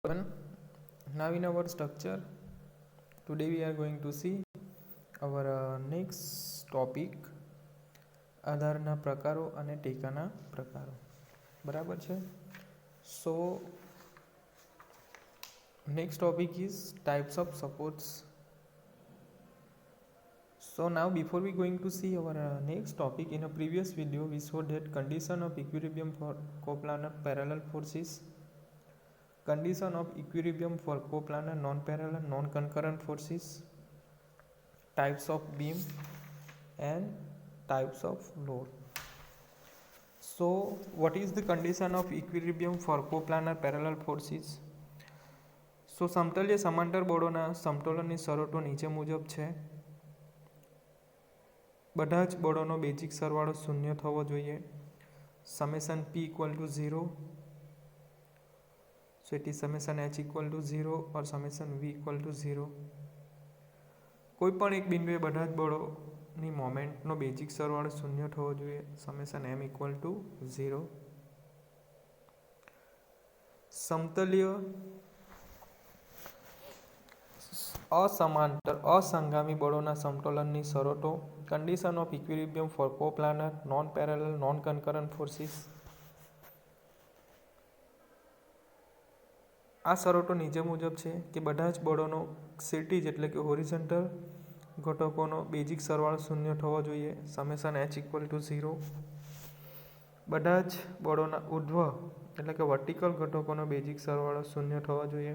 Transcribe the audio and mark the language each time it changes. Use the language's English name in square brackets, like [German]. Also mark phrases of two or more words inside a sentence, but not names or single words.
[English] Now in our structure, today we are going to see our next topic, [Gujarati] આધારના પ્રકારો અને ટેકાના પ્રકારો. બરાબર છે. [English] So next topic is types of supports. So now before we going to see our next topic, in a previous video we showed that condition of equilibrium for coplanar parallel forces, condition of equilibrium for coplanar non-parallel non-concurrent forces, types of beam and types of load. So what is the condition of equilibrium for coplanar parallel forces? [Gujarati] So સમતલ્ય સમાંતર બળોના સમતોલનની શરતો નીચે મુજબ છે. બધા જ બળોનો બેઝિક સરવાળો શૂન્ય થવો જોઈએ. [English] સમેશન P equal to 0. So it is summation H equal to 0 or summation V equal to 0. [Gujarati] કોઈ પણ એક બિંદુએ બધા જ બળોની મોમેન્ટનો બેઝિક સરવાળો શૂન્ય થવો જોઈએ. [English] summation M equal to 0. [Gujarati] સમતલ્ય અસમાંતર અસંગામી બળોના સમતોલનની શરતો, [English] condition of equilibrium for coplanar non-parallel non-concurrent forces. [Gujarati] આ શરતો નીચે મુજબ છે કે બધા જ બળોનો ક્ષિતિજ એટલે કે હોરિઝોન્ટલ ઘટકોનો બેઝિક સરવાળો શૂન્ય થવો જોઈએ. [English] સમેશન H equal to 0. [Gujarati] બધા જ બળોના ઉર્ધ્વ એટલે કે વર્ટિકલ ઘટકોનો બેઝિક સરવાળો શૂન્ય થવો જોઈએ.